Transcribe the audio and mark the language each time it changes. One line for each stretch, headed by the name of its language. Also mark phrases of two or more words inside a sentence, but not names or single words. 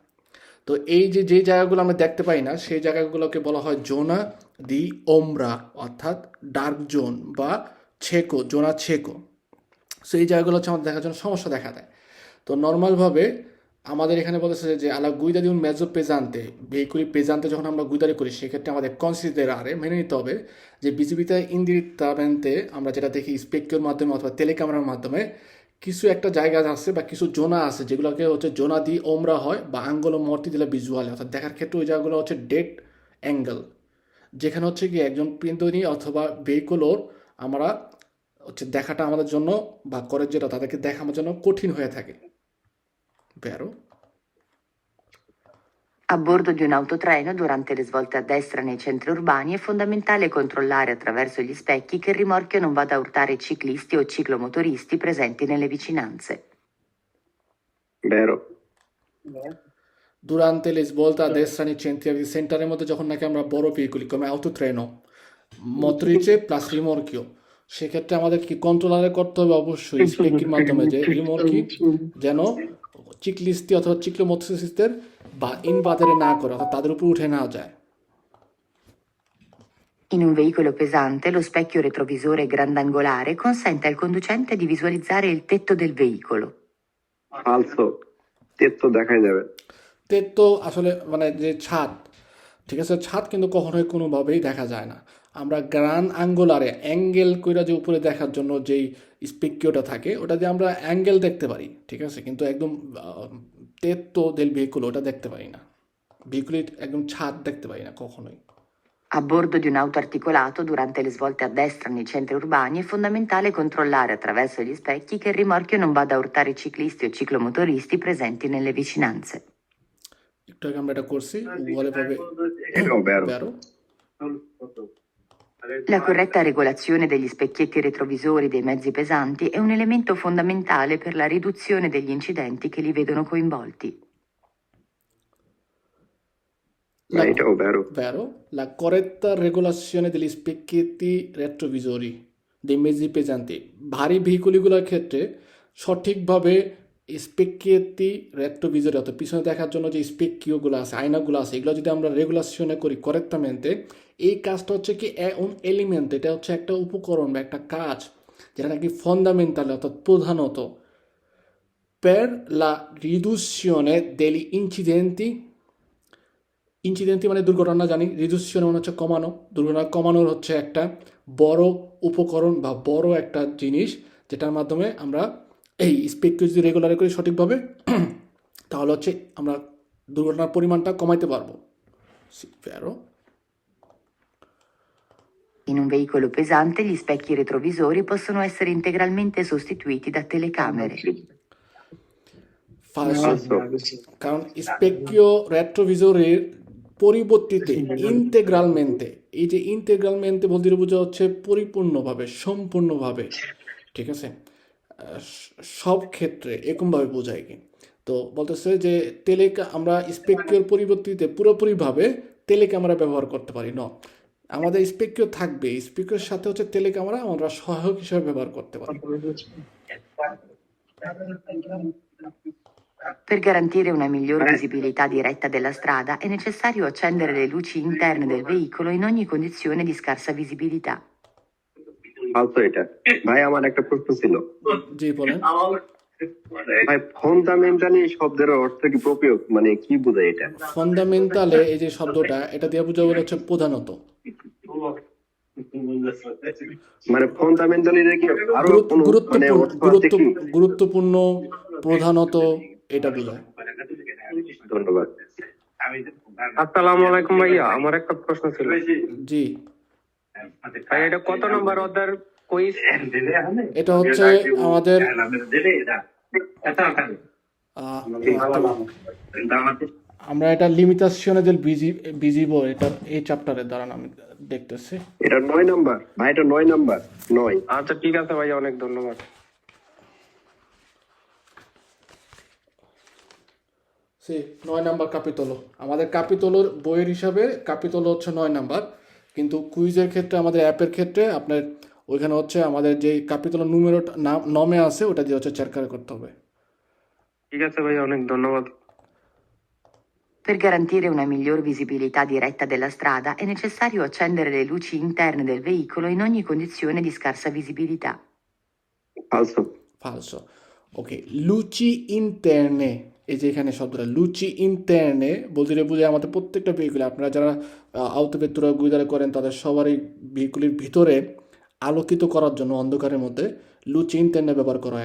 Bangla: তো এই যে যেই জায়গাগুলো আমরা দেখতে পাই না সেই জায়গাগুলোকে বলা হয়
Italian: zona d'ombra,
Bangla: অর্থাৎ
English: dark zone
Bangla: বা ছেকো,
Italian: zona cieca.
Bangla: সো এই জায়গাগুলো হচ্ছে আমাদের দেখার জন্য সমস্যা দেখা দেয়। তো নর্মালভাবে আমাদের এখানে বলেছে যে
Italian: alla guida di un mezzo pesante, veicoli pesanti
Bangla: যখন আমরা গুইদারি করি সেক্ষেত্রে আমাদের কনসিডারে মেনে নিতে হবে যে
Italian: visibilità indirettamente
Bangla: আমরা যেটা দেখি স্পেকিওর মাধ্যমে অথবা টেলিক্যামেরার মাধ্যমে কিছু একটা জায়গা আছে বা কিছু জোনা আছে যেগুলোকে হচ্ছে
Italian: zona d'ombra
Bangla: হয় বা
Italian: angoli morti del visuale,
Bangla: অর্থাৎ দেখার ক্ষেত্রে ওই জায়গাগুলো হচ্ছে
English: dead angle,
Bangla: যেখানে হচ্ছে কি একজন পিন্তনী অথবা ভেহিকুলোর আমরা হচ্ছে দেখাটা আমাদের জন্য বা করে যেটা তাদেরকে দেখা আমাদের জন্য কঠিন হয়ে থাকে।
Italian: Vero? A bordo di un autotreno, durante le svolte a destra nei centri urbani, è fondamentale controllare attraverso gli specchi che il rimorchio non vada a urtare ciclisti o ciclomotoristi presenti nelle vicinanze. Vero. Durante le svolte a destra nei centri
Bangla: সেন্টারের মধ্যে যখন নাকি আমরা বড় ভেহিকুলি
Italian: come autotreno, motrice
Bangla: প্লাস রিমোর্কিও, সেক্ষেত্রে আমাদের কি কন্ট্রোলারে করতে হবে অবশ্যই স্পেকির মাধ্যমে যে রিমোর্কি যেন চিকলিস্টি অথবা চিক্লোমোটরিস্টদের বা ইনভাদেরে না করে, অর্থাৎ তাদের উপর উঠে না যায়।
Italian: In un veicolo pesante, lo specchio retrovisore grandangolare consente al conducente di visualizzare il tetto del veicolo. Falso. Tetto
Bangla: দেখাই যাবে। তের তো আসলে মানে যে ছাদ, ঠিক আছে, ছাদ কিন্তু কখনোই কোনোভাবেই দেখা যায় না। আমরা গ্রান আঙ্গুলারে অ্যাঙ্গেল কইরা যে উপরে দেখার জন্য যেই স্পেকিওটা থাকে ওটা দিয়ে আমরা অ্যাঙ্গেল দেখতে পারি, ঠিক আছে, কিন্তু একদম
Italian: tetto del veicolo
Bangla: ওটা দেখতে পারি না, ভেহিকুলের একদম ছাদ দেখতে পারি না কখনোই।
Italian: A bordo di un auto articolato, durante le svolte a destra nei centri urbani, è fondamentale controllare attraverso gli specchi che il rimorchio non vada a urtare ciclisti o ciclomotoristi presenti nelle vicinanze.
Bangla: একটু আগে আমরা এটা করছি, বলে পাবে এটাও vero. বেরো।
Italian: La corretta regolazione degli specchietti retrovisori dei mezzi pesanti è un elemento fondamentale per la riduzione degli incidenti che li vedono coinvolti.
Bangla: এটাও vero.
Italian: Vero? La corretta regolazione degli specchietti retrovisori dei mezzi pesanti,
Bangla: ভারী ভেহিকুলগুলোর ক্ষেত্রে সঠিকভাবে
Italian: specchietti retrovisori
Bangla: অর্থাৎ পিছনে দেখার জন্য যে স্পেকিওগুলো আছে, আয়নাগুলো আছে, এগুলো যদি আমরা রেগুলাশনে করি করেক্টামেন্টে, এই কাজটা হচ্ছে কি un এলিমেন্ট, এটা হচ্ছে একটা উপকরণ বা একটা কাজ যেটা নাকি ফন্ডামেন্টাল অর্থাৎ প্রধানত
Italian: per la riduzione degli incidenti,
Bangla: ইনসিডেন্টি মানে দুর্ঘটনা জানি, রিডিউশন মানে হচ্ছে কমানো, দুর্ঘটনা কমানোর হচ্ছে একটা বড় উপকরণ বা বড় একটা জিনিস যেটার মাধ্যমে আমরা এই স্পেককে যদি রেগুলার করি সঠিকভাবে তাহলে হচ্ছে আমরা দুর্ঘটনার পরিমাণটা কমাইতে পারবো।
Italian: Vero? In un veicolo pesante gli specchi retrovisori possono essere integralmente sostituiti da telecamere. Falso.
Bangla: কারণ স্পেকিও রেট্রোভিজরের পরিবর্তিতে ইন্টেগ্রালমেন্টে, এই যে ইন্টেগ্রালমেন্টে বলতে বোঝা হচ্ছে পরিপূর্ণভাবে, সম্পূর্ণভাবে, ঠিক আছে, সব ক্ষেত্রে এরকমভাবে বোঝায় কি, তো বলতেছে যে আমরা স্পেকিওর পরিবর্তিতে পুরোপুরিভাবে টেলিক্যামেরা ব্যবহার করতে পারি না, আমাদের স্পেকিও থাকবে, স্পেকিওর সাথে হচ্ছে টেলিক্যামেরা আমরা সহায়ক হিসেবে ব্যবহার করতে পারি।
Italian: Per garantire una miglior visibilità diretta della strada è necessario accendere le luci interne del veicolo in ogni condizione di scarsa visibilità.
Bangla: Falso এটা। ভাই আমার একটা প্রশ্ন ছিল। জি বলেন। ভাই ফান্ডামেন্টালি শব্দের অর্থ কি প্রয়োগ মানে কি বোঝায় এটা? ফান্ডামেন্টালে এই যে শব্দটা এটা দিয়ে বোঝানো হচ্ছে প্রধানত, মানে ফান্ডামেন্টালি কি আরো কোনো মানে অর্থ আছে কি? গুরুত্বপূর্ণ, প্রধানত এটা বোঝায়। ধন্যবাদ। আসসালামু আলাইকুম ভাইয়া, আমার একটা প্রশ্ন ছিল। জি ভাই এটা কত নম্বর অধ্যায়ের কুইজ? এটা হচ্ছে আমাদের আমরা এটা
Italian: limitazione del visivo
Bangla: এটা এই চ্যাপ্টারের দ্বারা আমি দেখতেছি। এটা 9 নাম্বার ভাই, এটা 9 নাম্বার 9। আচ্ছা ঠিক আছে ভাইয়া, অনেক ধন্যবাদ। সে 9 নাম্বার কাপিতলো, আমাদের কাপিতলোর বইয়ের হিসাবে কাপিতলো হচ্ছে 9 নাম্বার, কিন্তু কুইজের ক্ষেত্রে আমাদের অ্যাপের ক্ষেত্রে আপনার ওইখানে হচ্ছে আমাদের যে ক্যাপিটাল নুমেরো নমে আছে ওটা দিয়ে হচ্ছে cercare করতে হবে। ঠিক আছে ভাইয়া, অনেক ধন্যবাদ।
Italian: Per garantire una miglior visibilità diretta della strada è necessario accendere le luci interne del veicolo in ogni condizione di scarsa visibilità.
Bangla: ফালসো। ফালসো। ওকে,
Italian: luci interne,
Bangla: এই যে এখানে শব্দটা
Italian: luci interne
Bangla: বলতে বুঝে আমাদের প্রত্যেকটা ভেহিকুলে, আপনারা যারা
Italian: autovettura guidare
Bangla: করেন তাদের সবারই ভেহিকুলের ভিতরে আলোকিত করার জন্য অন্ধকারের মধ্যে
Italian: luci interne
Bangla: ব্যবহার করা হয়।